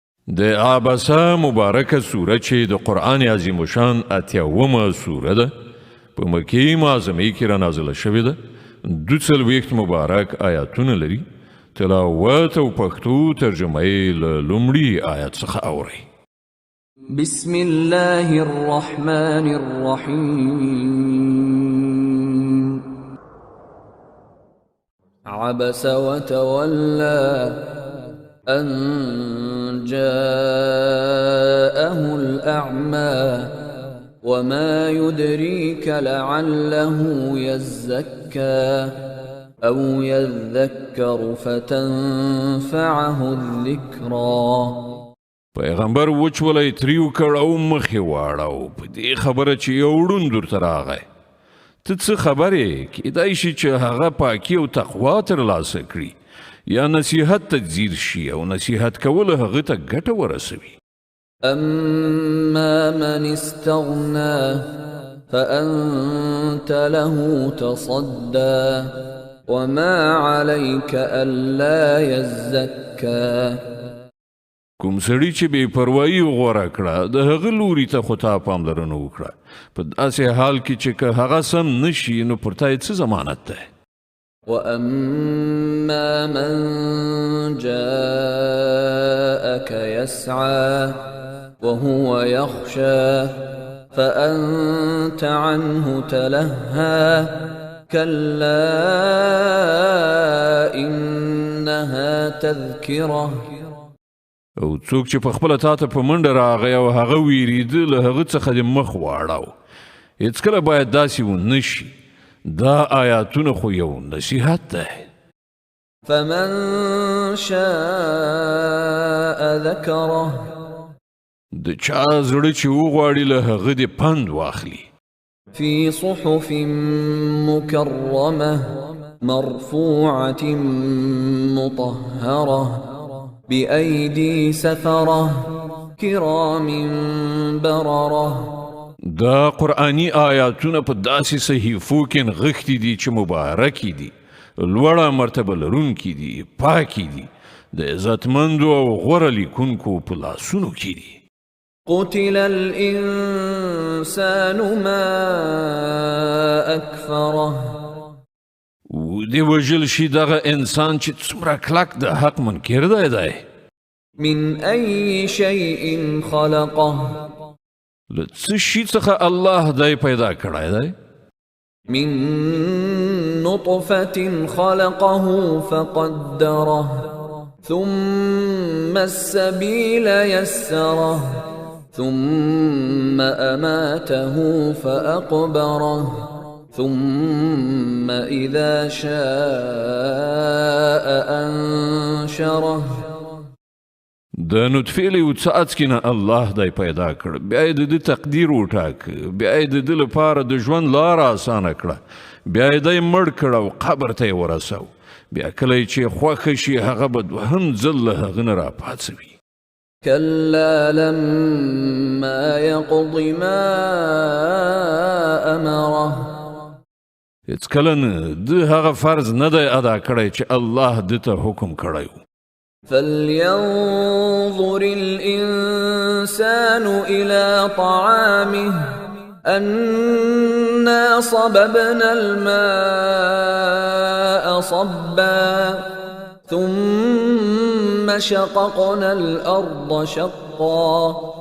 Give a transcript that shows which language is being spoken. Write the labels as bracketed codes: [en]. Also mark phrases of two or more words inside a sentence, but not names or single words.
[ps] د عبسه مبارکه سوره چې د قرآن عظیم شان 80مه سوره ده په مکې معظمې کې را نازله شوې ده 42 مبارک آیاتونه لري تلاوت او پښتو ترجمه یې له لومړي آیت څخه اورئ [ar] بسم الله الرحمن الرحيم عبس وتولى أن جاءه الأعمى وما يدريك لعله يزكى أو يذكر فتنفعه الذكرى [ps] پیغمبر وچولی تریو کړ او مخې واړو په دې خبره چې یو ړوند ورته راغی ته څه خبرې کیدای شي چې هغه پاکي او تقوا ترلاسه کړي یا نصیحت ته ځیر شي او نصیحت کول هغه ته ګټه ورسوي [ar] أما من استغنى فأنت له تصدى وما عليك ألا يزكى [ps] کوم سړی چې بې پروایي غوره کړه د هغه لوري ته خو تا پاملرنه وکړه په داسې حال کې چې که هغه سم نشي نو پر تا یې څه ضمانت دی [ar] وأما من جاءك يسعى وهو يخشى فأنت عنه تلهى كلا إنها تذكرة [ps] او څوک چې په خپل تاته په منډه راغی او هغه ویریده له هغه څخه د مخ واړاو هیڅکله باید داسې ونه شي دا آیاتونه خو یو نصیحت ده [ar] فمن شاء ذكره [ps] د چا زړه چې وغواړي له هغه د پند واخلي [ar] في صحف مكرمة مرفوعة مطهرة بأيدي سفرة كرام بررة [ps] دا قرآنی آیاتونه په داسې صحیفو کې نغښتي دي چې مبارکي دي لوړه مرتبه لرونکي دي پاکي دي د عزتمندو او غوره لیکونکو په لاسونو کې دي [ar] قتل الإنسان ما أكفره [ps] و دی وجل شي دغه انسان چې څومره کلک د حق منکر دی [ar] من أي شيء خلقه [ps] له څه شي څخه الله دی پیدا کړی دی [ar] من نطفة خلقه فقدره ثم السبيل يسره ثم أماته فأقبره ثم إذا شاء أنشره [ps] د نطفې له یو څاڅکي نه الله دی پیدا کړ بیا یې د ده تقدیر وټاک بیا یې د ده لپاره د ژوند لاره اسانه کړه بیا یې دی مړ کړ او قبر ته یې ورسو بیا کله چې خوښه شي هغه به دوهم ځل له هغه نه راپاڅوي [ar] كلا لما يقض ما أمره [ps] هیڅکله نه د هغه فرض نه دی ادا کړی چې الله ده ته حکم کړی و [ar] فلينظر الإنسان إلى طعامه أنا صببنا الماء صبا ثم شققنا الأرض شقا